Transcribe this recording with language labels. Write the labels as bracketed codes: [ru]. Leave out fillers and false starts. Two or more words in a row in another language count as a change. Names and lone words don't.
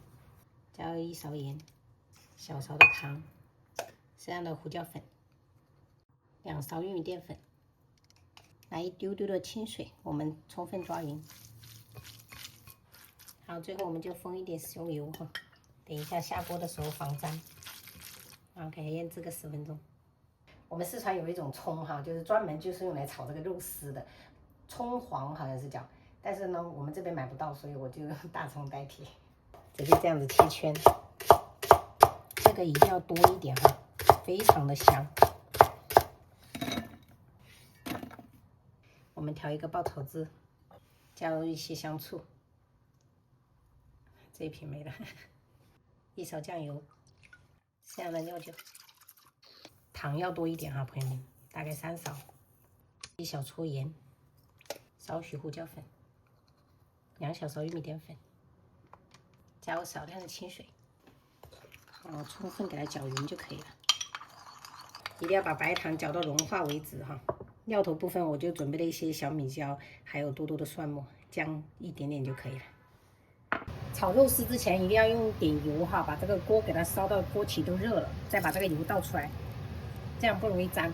[zh] 加入1勺鹽，小勺的糖，適量的胡椒粉，2勺玉米澱粉，來一丟丢的清水，我們充分抓匀。好，最後我們就封一點食用油哈，等一下下鍋的时候防粘。然後给它醃制個10分鐘。我們四川有一種蔥哈，就是專門就是用來炒這個肉絲的，蔥黃好像是叫，但是呢我們這邊買不到，所以我就用大蔥代替。直接這樣子切圈，這個一定要多一點哈，非常的香。我們調一個爆炒汁，加入一些香醋，這一瓶沒了。1勺醬油，適量的料酒，糖要多一點哈，朋友們，大概3勺。1小撮鹽，少許胡椒粉，2小勺玉米澱粉，加入少量的清水，好，充分給它攪匀就可以了。一定要把白糖攪到融化為止哈。料頭部分我就準備了一些小米椒，還有多多的蒜末，薑一點點就可以了。炒肉絲之前一定要用點油哈，把這個鍋給它燒到鍋體都熱了，再把這個油倒出來，這樣不容易粘。